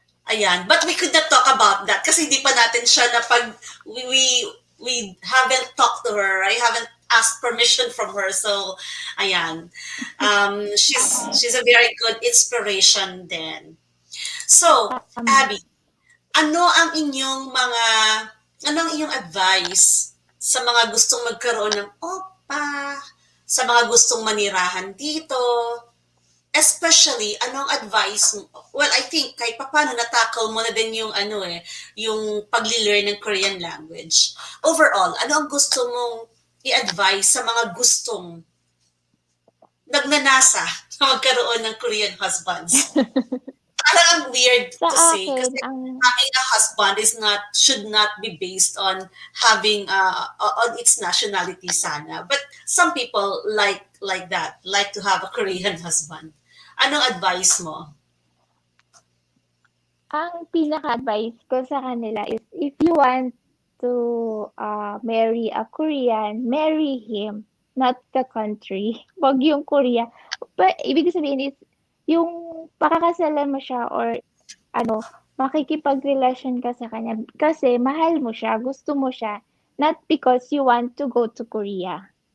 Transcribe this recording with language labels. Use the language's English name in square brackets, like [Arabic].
[Filipino] Ayan. [English] But we could not talk about that [Filipino] kasi hindi pa natin siya na pag [English] we haven't talked to her. I haven't asked permission from her. So, [Filipino] ayan. [English] She's a very good inspiration then. So, [Filipino] Tama. Abby, ano ang inyong mga ano ang inyong advice sa mga gustong magkaroon ng opa, sa mga gustong manirahan dito, [English] especially [Filipino] anong advice mo? [English] Well, I think [Filipino] kahit papaano na-tackle mo na din yung yung pagli-learn ng Korean language. [English] Overall, [Filipino] ano ang gusto mong i-advise sa mga gustong nagnanasa na magkaroon ng Korean husbands? Parang parang weird Sa [English] to say [Filipino] akin, kasi ang [English] having a husband is not should not be based on having on its nationality sana. But some people like that, like to have a Korean husband. [Filipino] Anong advice mo? pinaka-advice ko sa kanila [English] is if you want to marry a Korean, marry him, not the country. [Filipino] Wag yung Korea. But ibig sabihin is yung pakakasalan mo siya or ano, makikipagrelasyon ka sa kanya kasi mahal mo siya, gusto mo siya, [English] not because you want to go to Korea.